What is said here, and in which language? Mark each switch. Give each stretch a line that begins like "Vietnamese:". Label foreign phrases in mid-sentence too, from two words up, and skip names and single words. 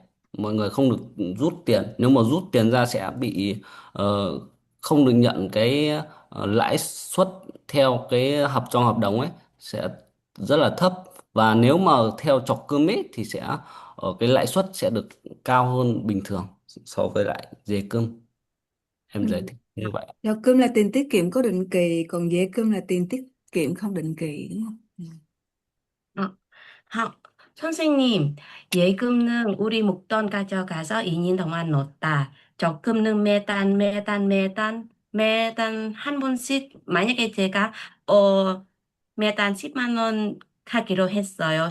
Vietnamese: Mọi người không được rút tiền, nếu mà rút tiền ra sẽ bị ờ, không được nhận cái lãi suất theo cái trong hợp đồng ấy, sẽ rất là thấp. Và nếu mà theo chọc cơm ấy thì sẽ cái lãi suất sẽ được cao hơn bình thường so với lại dê cơm. Em Ừ. giải thích như vậy. Cho cơm là tiền tiết kiệm có định kỳ, còn dễ cơm là tiền tiết kiệm không định kỳ, đúng không? Ừ.
Korean: 어, 선생님, 예금은 우리 목돈 가져가서 2년 동안 넣었다. 적금은 매달 한 번씩, 만약에 제가, 매달 10만 원 하기로 했어요.